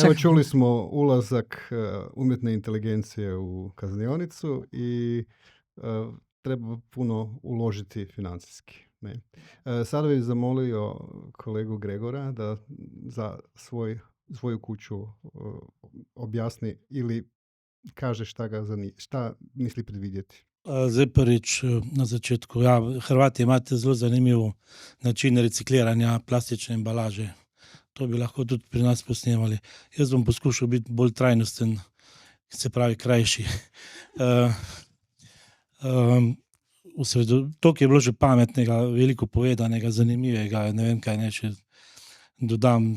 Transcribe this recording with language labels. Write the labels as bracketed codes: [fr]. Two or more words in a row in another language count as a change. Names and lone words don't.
[hr] Evo, čuli smo ulazak umjetne inteligencije u kaznionicu i treba puno uložiti financijski. Ne. Sada bih zamolio kolegu Gregora da za svoju kuću objasni ili kaže šta misli predvidjeti. [sl] Zdaj prvič na začetku. Ja, Hrvati imate zelo zanimiv način recikliranja plastične embalaže. To bi lahko tudi pri nas posnemali. Jaz bom poskušal biti bolj trajnosten, se pravi krajši. Toliko je bilo že pametnega, veliko povedanega, zanimivega, ne vem kaj ne še dodam.